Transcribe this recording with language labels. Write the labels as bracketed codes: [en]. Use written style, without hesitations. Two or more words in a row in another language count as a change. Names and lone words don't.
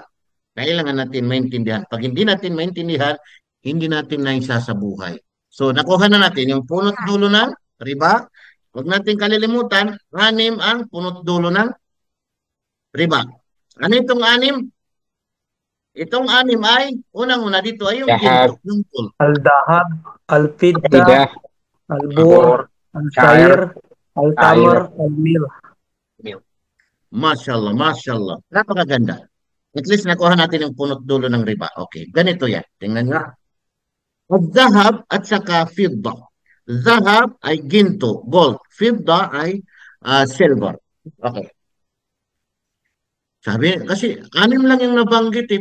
[tl] Kailangan natin maintindihan. Pag hindi natin maintindihan, hindi natin naisa sa buhay. So, nakuha na natin yung punot dulo ng riba. Huwag natin kalilimutan, anim ang punot dulo ng riba. Ano itong anim? Itong anim ay, unang-una dito ay yung ginto, Dahab, yung gold. [ar] الذهب، الفضة، [tl] Ida, [ar] البور، [tl] Bor, [ar] الشعير، [tl] Shair, [ar] التمر، [tl] Air, [ar] الملح. ما شاء الله، ما شاء الله. [tl] Napakaganda. At least nakuha natin yung punot dulo ng riba. Okay, ganito yan. Tingnan nyo. Zahab at saka fidda. Zahab ay ginto, gold. Fidda ay silver. Okay. Sabi, kasi anim lang yung nabanggit eh.